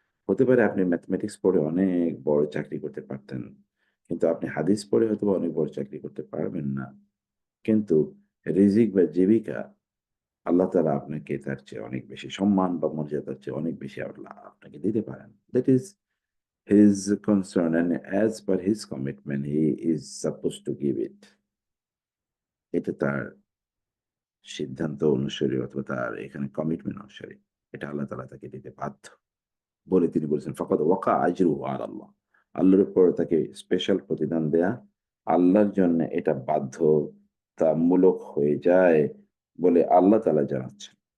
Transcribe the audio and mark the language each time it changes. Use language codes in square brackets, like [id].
[bn] হতে পারে আপনি ম্যাথমেটিক্স পড়ে অনেক বড় চাকরি করতে পারতেন। কিন্তু আপনি হাদিস পড়ে হয়তোবা অনেক বড় চাকরি করতে পারবেন না। কিন্তু রিজিক বা জীবিকা আল্লাহ তাআলা আপনাকে তার চেয়ে অনেক বেশি সম্মান বা মর্যাদার চেয়ে অনেক বেশি আল্লাহ আপনাকে দিতে পারেন। [en] That is his concern and as per his commitment he is supposed to give it. [bn] এটা তার সিদ্ধান্ত অনুসারে অথবা তার এখানে কমিটমেন্ট অনুসারে এটা আল্লাহ তাআলা তাকে দিতে বাধ্য। বলে তিনি বলেছেন, [ar] "ফাকাদ ওয়াকা আজরুহু আলা আল্লাহ।" [bn] আল্লাহর উপর তাকে স্পেশাল প্রতিদান দেয়া আল্লাহর জন্য এটা বাধ্যতামূলক হয়ে যায় বলে আল্লাহ তাআলা জানাচ্ছেন।